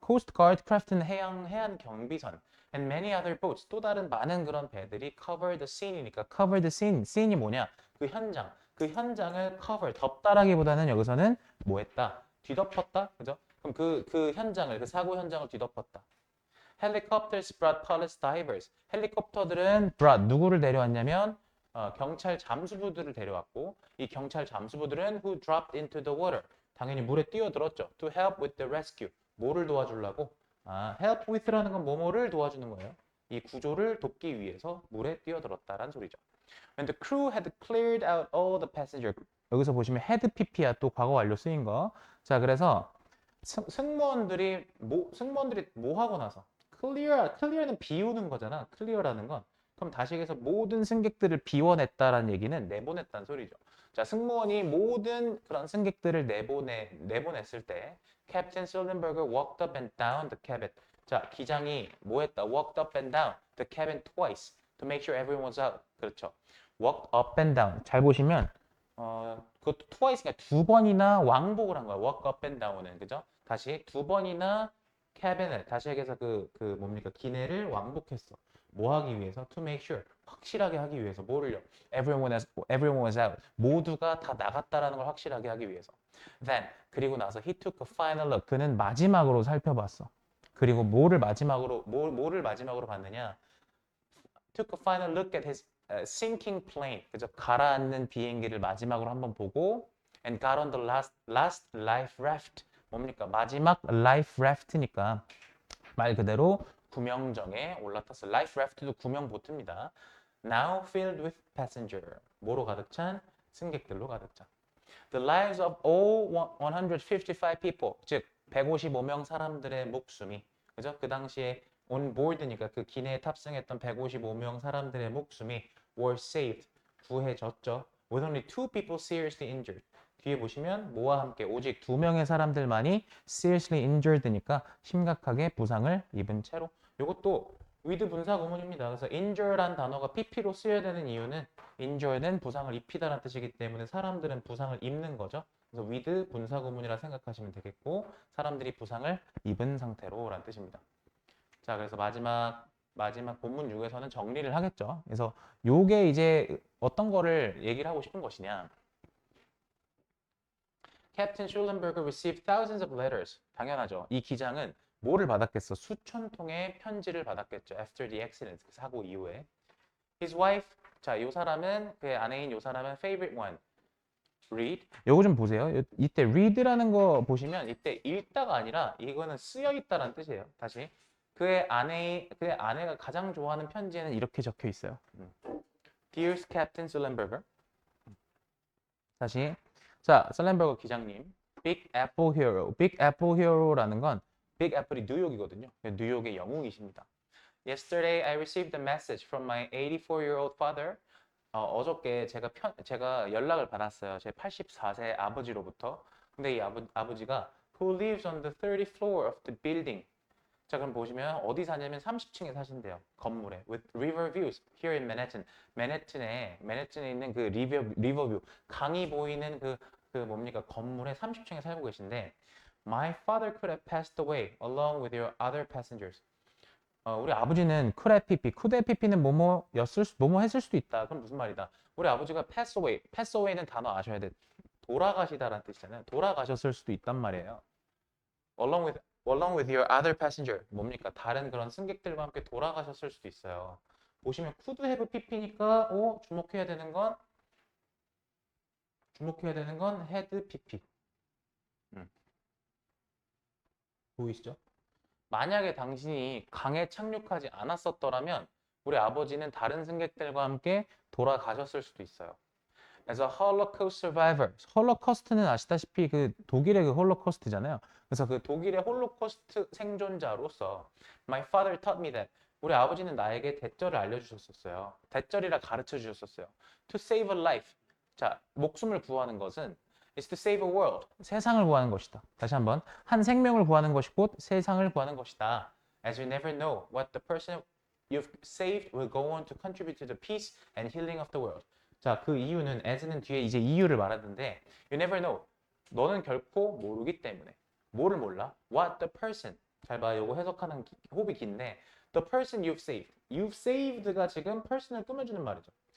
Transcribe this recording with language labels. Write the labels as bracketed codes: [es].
[en] coast guard craft는 [ko] 해안 경비선. [en] And many other boats. [ko] 또 다른 많은 그런 배들이 [en] cover the scene이니까 cover the scene. scene이 뭐냐? [ko] 그 현장. 그 현장을 cover, 덮다라기보다는 여기서는 뭐 했다? 뒤덮었다? 그죠? 그럼 그 현장을, 그 사고 현장을 뒤덮었다. [en] Helicopters brought police divers. [ko] 헬리콥터들은 brought, 누구를 데려왔냐면 경찰 잠수부들을 데려왔고 이 경찰 잠수부들은 [en] who dropped into the water. [ko] 당연히 물에 뛰어들었죠. [en] To help with the rescue. [ko] 뭐를 도와주려고? help with라는 건 뭐뭐를 도와주는 거예요. 이 구조를 돕기 위해서 물에 뛰어들었다라는 소리죠. [en] When the crew had cleared out all the passengers. [ko] 여기서 보시면 had pp야 또 과거 완료 쓰인 거. 자, 그래서 승무원들이 뭐 하고 나서 clear는 비우는 거잖아. clear라는 건. 그럼 다시 해서 모든 승객들을 비워냈다라는 얘기는 내보냈다는 소리죠. 자, 승무원이 모든 그런 승객들을 내보냈을 때 [en] Captain Sullenberger walked up and down the cabin. [ko] 자, 기장이 뭐 했다? [en] Walked up and down the cabin twice to make sure everyone was out. [ko] 그렇죠. [en] Walked up and down. [ko] 잘 보시면 그것도 twice니까 두 번이나 왕복을 한 거야. [en] walk up and down은. [ko] 그죠? 다시 두 번이나 cabin을 다시 얘기해서 뭡니까? 기내를 왕복했어. 뭐 하기 위해서? [en] To make sure. [ko] 확실하게 하기 위해서. 뭐를요? [en] Everyone was out. [ko] 모두가 다 나갔다라는 걸 확실하게 하기 위해서. [en] Then, [ko] 그리고 나서 [en] he took a final look. [ko] 그는 마지막으로 살펴봤어. 그리고 뭐를 마지막으로 봤느냐? [en] Took a final look at his sinking plane. [ko] 그죠? 가라앉는 비행기를 마지막으로 한번 보고 [en] and got on the last life raft. [ko] 뭡니까? 마지막 life raft니까 말 그대로 구명정에 올라탔어. Life raft도 구명 보트입니다. [en] Now filled with passenger. [ko] 뭐로 가득 찬? 승객들로 가득 찬. [en] The lives of all 155 people. [ko] 즉 155명 사람들의 목숨이 그죠? 그 당시에 on board니까 그 기내에 탑승했던 155명 사람들의 목숨이 [en] were saved. [ko] 구해졌죠. [en] With only two people seriously injured. [ko] 뒤에 보시면 뭐와 함께 오직 두 명의 사람들만이 [en] seriously injured [ko] 니까 심각하게 부상을 입은 채로. 이것도 with 분사 구문입니다. 그래서 injure란 단어가 pp로 쓰여야 되는 이유는 injured는 부상을 입히다라는 뜻이기 때문에 사람들은 부상을 입는 거죠. 그래서 with 분사 구문이라 생각하시면 되겠고 사람들이 부상을 입은 상태로라는 뜻입니다. 자, 그래서 마지막 본문 6에서는 정리를 하겠죠. 그래서 요게 이제 어떤 거를 얘기를 하고 싶은 것이냐. [en] Captain Schulenberger received thousands of letters. [ko] 당연하죠. 이 기장은 뭐를 받았겠어? 수천 통의 편지를 받았겠죠. [en] After the accident, [ko] 그 사고 이후에. [en] His wife, [ko] 자, 요 사람은 그의 아내인 요 사람은 [en] favorite one. [ko] read. 요거 좀 보세요. 이때 read라는 거 보시면 이때 읽다가 아니라 이거는 쓰여 있다라는 뜻이에요. 다시. 그의 아내가 가장 좋아하는 편지에는 이렇게 적혀 있어요. [en] Dear Captain Sullenberger. [ko] 다시. 자, 셀렌버거 기장님. [en] Big Apple Hero. [ko] Big Apple Hero라는 건 Big Apple이 뉴욕이거든요. 뉴욕의 영웅이십니다. [en] Yesterday I received a message from my 84-year-old father. [ko] 어저께 제가 연락을 받았어요. 제 84세 아버지로부터. 근데 이 아버지가 [en] who lives on the 30th floor of the building. [ko] 자, 그럼 보시면 어디 사냐면 30층에 사신대요. 건물에. [en] With river views here in Manhattan. [ko] 맨해튼에 있는 그 리버뷰, 강이 보이는 그 뭡니까? 건물에 30층에 살고 계신데 [en] My father could have passed away along with your other passengers. [ko] 우리 아버지는 쿠데피피는 뭐뭐 했을 수도 있다. 그럼 무슨 말이다? 우리 아버지가 pass away는 단어 아셔야 돼. 돌아가시다라는 뜻이잖아요. 돌아가셨을 수도 있단 말이에요. [en] Along with your other passenger. [ko] 뭡니까? 다른 그런 승객들과 함께 돌아가셨을 수도 있어요. 보시면 [en] could have pp [ko] 니까 주목해야 되는 건 had pp. 보이시죠? 만약에 당신이 강에 착륙하지 않았었더라면 우리 아버지는 다른 승객들과 함께 돌아가셨을 수도 있어요. 그래서 홀로코스트 서바이버. 홀로코스트는 아시다시피 그 독일의 그 홀로코스트잖아요. 그래서 그 독일의 홀로코스트 생존자로서 [en] My father taught me that. [ko] 우리 아버지는 나에게 대절을 알려주셨었어요. 대절이라 가르쳐 주셨었어요. [en] To save a life. [ko] 자, 목숨을 구하는 것은 [en] is to save a world. [ko] 세상을 구하는 것이다. 다시 한번. 한 생명을 구하는 것이 곧 세상을 구하는 것이다. [en] As you never know what the person you've saved will go on to contribute to the peace and healing of the world. [ko] 자, 그 이유는 as는 뒤에 이제 이유를 말하는데 [en] you never know. [ko] 너는 결코 모르기 때문에. 뭐를 몰라? [en] What the person. [ko] 잘 봐. 요거 해석하는 호흡이 긴데 [en] the person you've saved. [ko] You've saved가 지금 person을 꾸며주는 말이죠.